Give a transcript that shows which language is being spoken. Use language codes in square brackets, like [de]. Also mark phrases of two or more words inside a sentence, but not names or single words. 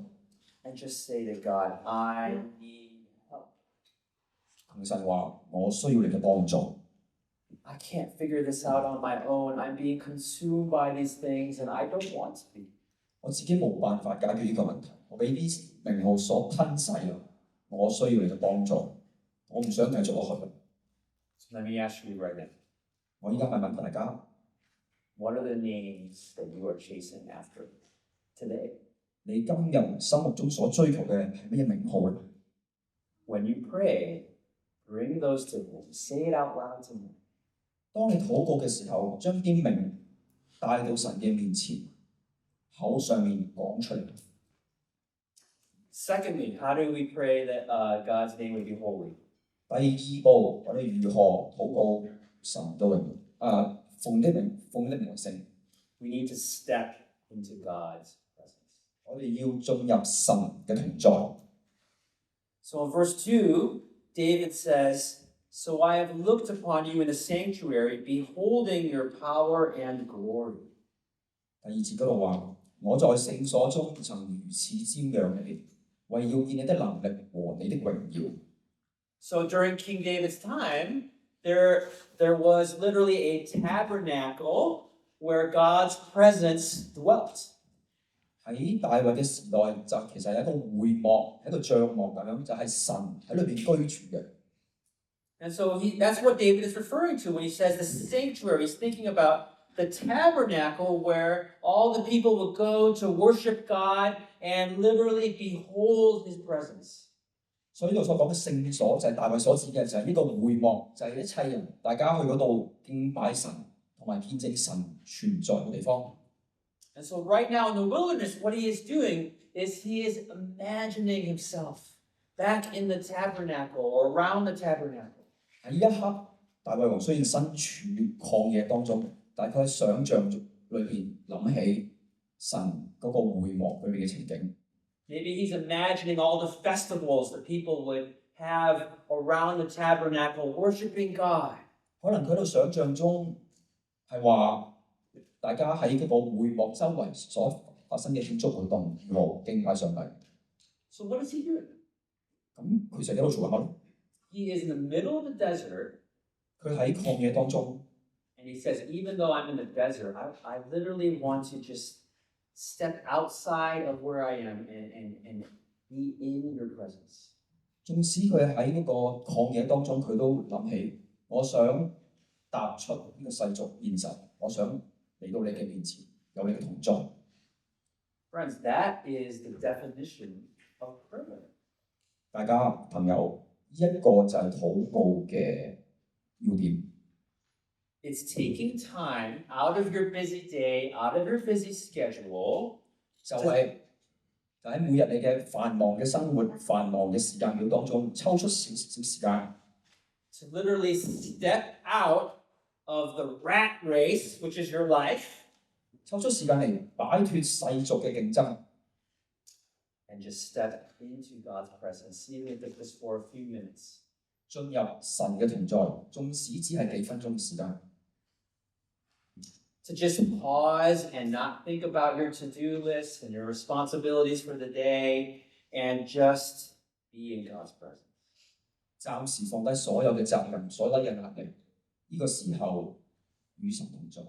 [en] And just say to God, I need help. [yue] 同神話：我需要你嘅幫助。 [en] I can't figure this out on my own. I'm being consumed by these things and I don't want to be. [yue] 我自己冇辦法解決呢個問題，我俾啲名號所吞噬啦。我需要你嘅幫助，我唔想繼續落去。 [en] So let me ask you right now, [yue] 我依家問大家， [en] what are the names that you are chasing after today? [yue] 你今日心目中所追求嘅係乜嘢名號咧？ [en] When you pray, bring those to Him. Say it out loud to Him. [yue] 當你禱告嘅時候，將啲名帶到神嘅面前， 口上面講出嚟。 [en] Secondly, how do we pray that God's name would be holy? [yue] 第二步，我哋如何禱告神嘅榮耀？奉的名為聖。 [en] We need to step into God's presence. [yue] 我哋要進入神嘅同在。 [en] So in verse 2, David says, "So I have looked upon you in the sanctuary, beholding your power and glory." [yue] 第二節嗰度話：我在聖所中曾如此瞻仰你，為要見你的能力和你的榮耀。 [en] So during King David's time, there was literally a tabernacle where God's presence dwelt. [yue] 喺大衛嘅時代就其實係一個會幕，係一個帳幕咁樣，就係神喺裏邊居住嘅。 [en] And so that's what David is referring to when he says the sanctuary. He's thinking about the tabernacle where all the people would go to worship God and literally behold his presence. [yue] 所以呢度所講嘅聖所就係大衛所指嘅，就係呢個會幕，就係一切人大家去嗰度敬拜神同埋見證神存在嘅地方。 [en] And so right now in the wilderness, what he is doing is he is imagining himself back in the tabernacle or around the tabernacle. [yue] 喺呢一刻，大衛王雖然身處曠野當中，但係佢喺想像裏邊諗起神嗰個會幕裏邊嘅情景。 [en] Maybe he's imagining all the festivals that people would have around the tabernacle worshiping God. [yue] 可能佢喺度想像中係話，大家喺嗰個會幕周圍所發生嘅慶祝活動，如何敬拜上帝。 [en] So what is he doing? [yue] 咁佢就喺度做緊乜？ [en] He is in the middle of the desert, [yue] 佢喺曠野當中， [en] and he says, even though I'm in the desert, I literally want to just step outside of where I am and be in your presence. [yue] 縱使佢喺嗰個曠野當中，佢都諗起，我想踏出呢個世俗現實，我想嚟到你嘅面前，有你嘅同在。 [en] Friends, that is the definition of prayer. [yue] 大家朋友，呢一個就係禱告嘅要點。 [en] It's taking time out of your busy day, out of your busy schedule, [yue] 就喺每日你嘅繁忙嘅生活、繁忙嘅時間表當中，抽出少少時間， [en] to literally step out of the rat race, which is your life, [yue] 抽出時間嚟擺脱世俗嘅競爭， [en] and just step into God's presence, even if it's just for a few minutes. [yue] 進入神嘅同在，縱使只係幾分鐘嘅時間。 [en] To just pause and not think about your to-do list and your responsibilities for the day, and just be in God's presence. [yue] 暫時放低所有嘅責任、所有嘅壓力，呢個時候與神同在。